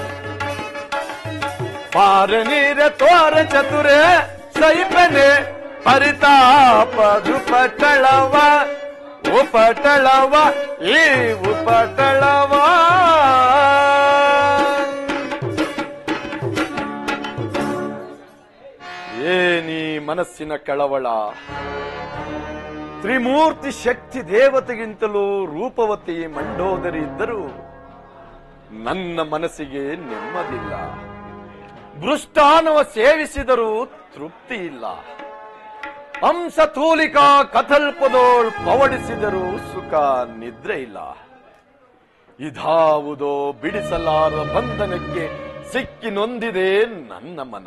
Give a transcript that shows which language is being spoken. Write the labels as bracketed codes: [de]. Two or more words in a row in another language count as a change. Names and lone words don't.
[kn] ಪಾರ ನೀರೆ ತೋರ ಚತುರ ಸೈಪನೆ ಪರಿತಾಪದು ಪಟಳವ ಉಪಟಳವ ಈ ಉಪಟಳವ ಏನಿ ಮನಸ್ಸಿನ ಕಳವಳ ತ್ರಿಮೂರ್ತಿ ಶಕ್ತಿ ದೇವತೆಗಿಂತಲೂ ರೂಪವತಿ ಮಂಡೋದರಿ ಇದ್ದರೂ ನನ್ನ ಮನಸ್ಸಿಗೆ ನೆಮ್ಮದಿಲ್ಲ. ಮೃಷ್ಟಾನವ ಸೇವಿಸಿದರೂ ತೃಪ್ತಿ ಇಲ್ಲ. ಹಂಸತೂಲಿಕಾ ಕಥಲ್ಪದೋಳ್ ಪವಡಿಸಿದರೂ ಸುಖ ನಿದ್ರೆ ಇಲ್ಲ. ಇದಾವುದೋ ಬಿಡಿಸಲಾರ ಬಂಧನಕ್ಕೆ ಸಿಕ್ಕಿ ನೊಂದಿದೆ ನನ್ನ ಮನ.